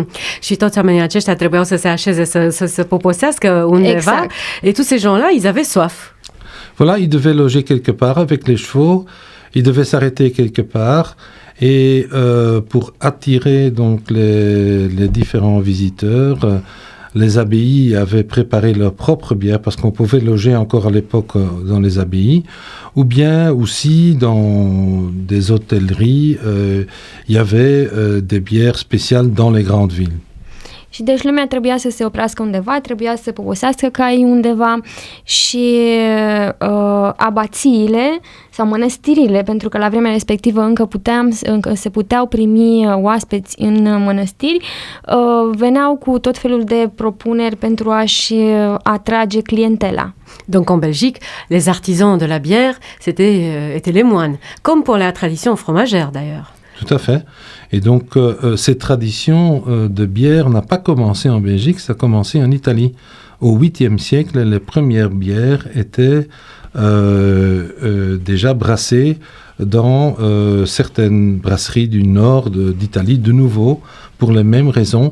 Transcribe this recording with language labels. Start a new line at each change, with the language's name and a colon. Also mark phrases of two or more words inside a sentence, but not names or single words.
Romanian: Și toți oamenii aceștia trebuiau să se așeze, să se poposească undeva. Exact.
French: Et tous ces gens-là, ils avaient soif. Voilà, ils devaient loger quelque part avec les chevaux, ils devaient s'arrêter quelque part. Et pour attirer donc les différents visiteurs, les abbayes avaient préparé leur propre bière parce qu'on pouvait loger encore à l'époque dans les abbayes, ou bien aussi dans des hôtelleries, il y avait des bières spéciales dans les grandes villes.
Romanian: Și deci lumea trebuia să se oprească undeva, trebuia să poposească caii undeva și abațiile sau mănăstirile, pentru că la vremea respectivă încă se puteau primi oaspeți în mănăstiri, veneau cu tot felul de propuneri pentru a-și atrage clientela.
French: Donc en Belgique, les artisans de la bière étaient les moines, comme pour la tradition fromagère d'ailleurs. Tout à fait. Et donc, cette tradition de bière n'a pas commencé en Belgique, ça a commencé en Italie. Au 8e siècle, les premières bières étaient déjà brassées dans certaines brasseries du nord d'Italie, de nouveau, pour les mêmes raisons.